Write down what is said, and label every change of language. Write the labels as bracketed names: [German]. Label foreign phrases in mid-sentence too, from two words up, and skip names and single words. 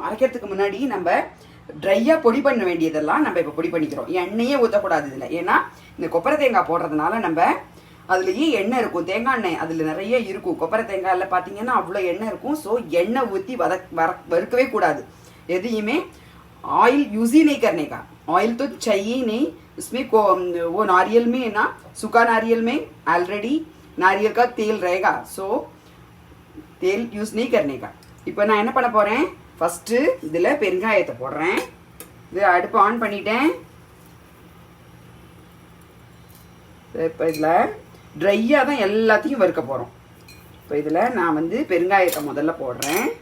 [Tamil] அரைக்கிறதுக்கு முன்னாடி நம்ம ட்ரையாக பொடி பண்ண வேண்டியதெல்லாம் நம்ம இப்போ பொடி பண்ணிக்கிறோம். எண்ணெயே ஊற்றக்கூடாது இதில், ஏன்னா இந்த கொப்பரை தேங்காய் போடுறதுனால நம்ம அதுலேயே எண்ணெய் இருக்கும், தேங்காய் எண்ணெய் அதில் நிறைய இருக்கும். கொப்பரை தேங்காயில் பார்த்தீங்கன்னா அவ்வளோ எண்ணெய் இருக்கும். ஸோ எண்ணெய் ஊற்றி வறுக்கவே கூடாது எதையுமே. [English] oil use [Hindi] ही नहीं करने का. ऑयल तो चाहिए ही नहीं उसमें. वो नारियल में ना, सूखा नारियल में ऑलरेडी नारियल का तेल रहेगा. सो तेल यूज नहीं करने का. [Tamil] இப்போ நான் என்ன பண்ண போகிறேன், ஃபஸ்ட்டு இதில் பெருங்காயத்தை போடுறேன். இது அடுப்பு ஆன் பண்ணிட்டேன். இப்போ இதில் ட்ரையாக தான் எல்லாத்தையும் வறுக்க போகிறோம். இப்போ இதில் நான் வந்து பெருங்காயத்தை முதல்ல போடுறேன்.